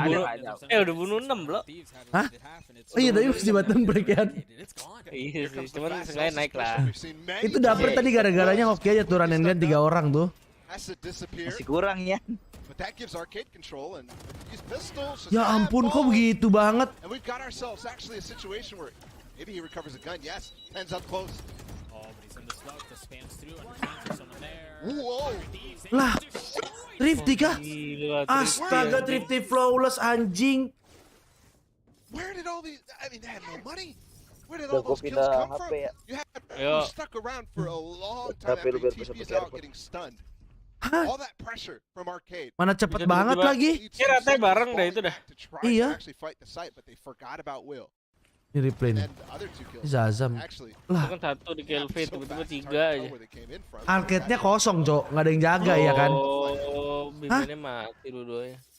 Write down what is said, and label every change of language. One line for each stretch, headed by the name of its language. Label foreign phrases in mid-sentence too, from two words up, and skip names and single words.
Indonesian: Udah bunuh 6 belum? Hah? Oh iya tadi masih
English: button break
Indonesian: kan? Iya sih, cuman sengaja naik lah. Itu dapet tadi gara-garanya hoki aja tuh
English: running gun
Indonesian: 3 orang tuh. Masih kurang ya. Ya ampun kok begitu banget. Lah, Thrifty kah? Astaga, Thrifty flawless anjing.
English: Where did all these? I mean, they had no money. Where did all those kills come from? You stuck around for a long time after TP's out getting stunned. All that pressure from arcade.
Indonesian: Mana cepet banget lagi. Kira-kira bareng dah itu dah. Iya. Ini replay nih. Zazam. Lah. Kan satu di Kelvin, tiba-tiba 3 aja. Arcade-nya kosong, Cok. Nggak ada yang jaga ya kan? Oh, bimbinnya mati dua-duanya.